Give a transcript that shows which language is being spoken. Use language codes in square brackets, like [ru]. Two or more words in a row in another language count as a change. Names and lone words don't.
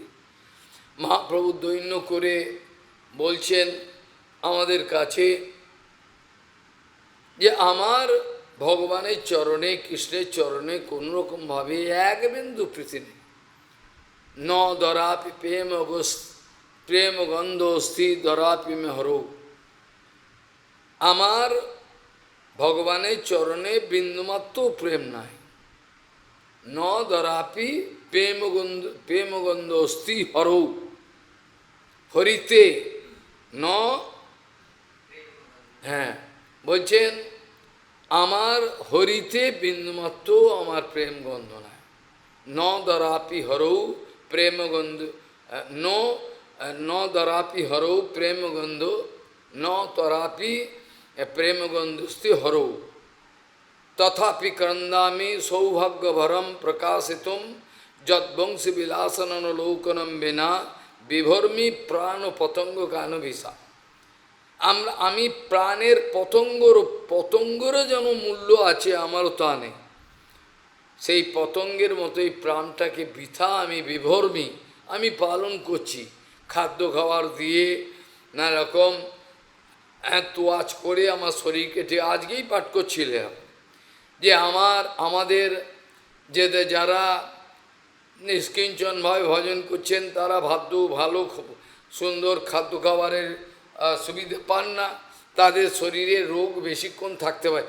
[bn] মহাপ্রভু দৈন্য করে বলছেন আমাদের কাছে যে আমার ভগবানের চরণে, কৃষ্ণের চরণে কোনোরকমভাবে এক বিন্দু প্রীতি নেই। [sa] ন দরাপি প্রেম গন্ধ অস্থি দরাপি মে হরৌ। [bn] আমার ভগবানের চরণে বিন্দুমাত্র প্রেম নাই। [sa] ন দরাপি প্রেমগন্ধ অস্থি হরৌ। [bn] হরিতে ন, হ্যাঁ বলছেন আমার হরিতে বিন্দুমাত্র আমার প্রেম গন্ধ নাই। [sa] ন দরাপি হরৌ প্রেমগন্ধ, ন দরাপি হরৌ প্রেমগন্ধ, ন তরাপি প্রেমগন্ধস্তি হরৌ। তথাপি ক্রন্দামি সৌভাগ্যভরম প্রকাশিতুম যদ্বংশী বিলাসনলোকনম বিনা বিভর্মি প্রাণ পতঙ্গ কানভিসা। [bn] আমি প্রাণের পতঙ্গেরও যেন মূল্য আছে, আমারও তা নেই। সেই পতঙ্গের মতোই প্রাণটাকে বৃথা আমি বিভর্মি, আমি পালন করছি। খাদ্য খাবার দিয়ে নানা রকম তোয়াজ করে আমার শরীরকে, যে আজকেই পাঠ করছিলাম যে আমাদের যে যারা নিষ্কিঞ্চনভাবে ভজন করছেন, তারা ভালো সুন্দর খাদ্য খাবারের সুবিধা পান না, তাদের শরীরে রোগ বেশিক্ষণ থাকতে পারে।